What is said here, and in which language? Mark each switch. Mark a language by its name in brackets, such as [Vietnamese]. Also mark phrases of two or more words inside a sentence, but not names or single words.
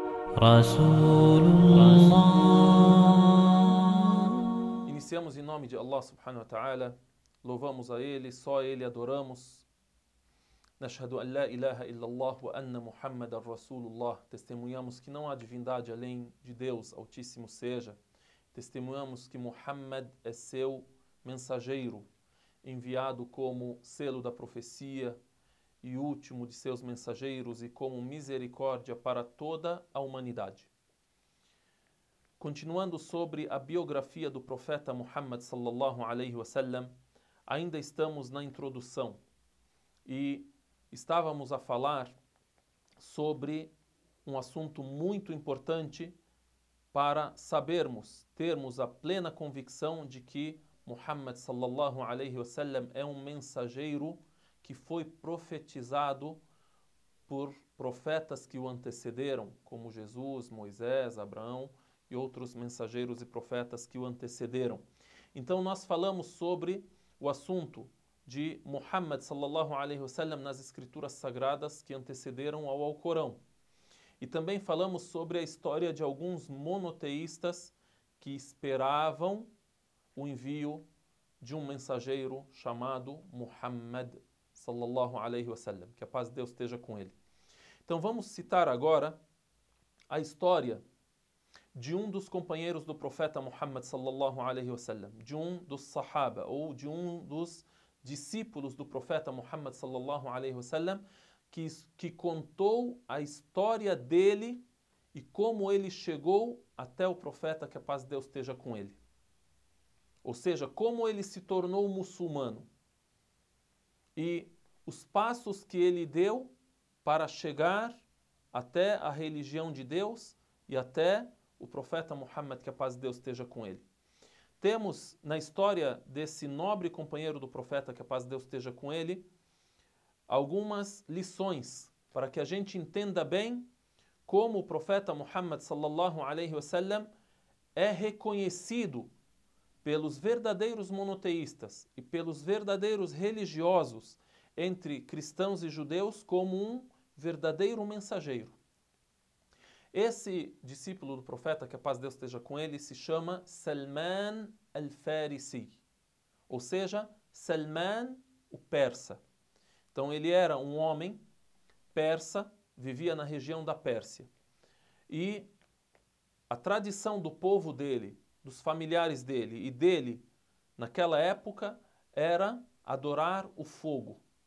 [Arabic] رسول الله. [Portuguese] Iniciamos em nome de Allah [Arabic] سبحانه وتعالى, [Portuguese] louvamos a Ele, só a Ele adoramos. [Arabic] نشهد أن لا إله إلا الله وأن محمدا رسول الله. [Portuguese] Testemunhamos que não há divindade além de Deus, Altíssimo seja. Testemunhamos que Muhammad é seu mensageiro, enviado como selo da profecia e último de seus mensageiros e como misericórdia para toda a humanidade. Continuando sobre a biografia do profeta Muhammad [Arabic] صلى الله عليه وسلم, [Portuguese] ainda estamos na introdução e estávamos a falar sobre um assunto muito importante para sabermos, termos a plena convicção de que Muhammad [Arabic] صلى الله عليه وسلم [Portuguese] é um mensageiro que foi profetizado por profetas que o antecederam, como Jesus, Moisés, Abraão e outros mensageiros e profetas que o antecederam. Então nós falamos sobre o assunto de Muhammad [Arabic] صلى الله عليه وسلم [Portuguese] nas escrituras sagradas que antecederam ao Alcorão. E também falamos sobre a história de alguns monoteístas que esperavam o envio de um mensageiro chamado Muhammad [Arabic] صلى الله عليه وسلم, [Portuguese] que a paz de Deus esteja com ele. Então vamos citar agora a história de um dos companheiros do profeta Muhammad [Arabic] صلى الله عليه وسلم, [Portuguese] de um dos sahaba ou de um dos discípulos do profeta Muhammad [Arabic] صلى الله عليه وسلم, [Portuguese] que contou a história dele e como ele chegou até o profeta, que a paz de Deus esteja com ele. Ou seja, como ele se tornou muçulmano e os passos que ele deu para chegar até a religião de Deus e até o profeta Muhammad, que a paz de Deus esteja com ele. Temos na história desse nobre companheiro do profeta, que a paz de Deus esteja com ele, algumas lições para que a gente entenda bem como o profeta Muhammad [Arabic] صلى الله عليه وسلم [Portuguese] é reconhecido pelos verdadeiros monoteístas e pelos verdadeiros religiosos entre cristãos e judeus como um verdadeiro mensageiro. Esse discípulo do profeta, que a paz de Deus esteja com ele, se chama Salman al-Farisi, ou seja, Salman o persa. Então ele era um homem persa, vivia na região da Pérsia. E a tradição do povo dele, dos familiares dele e dele, naquela época, era adorar o fogo.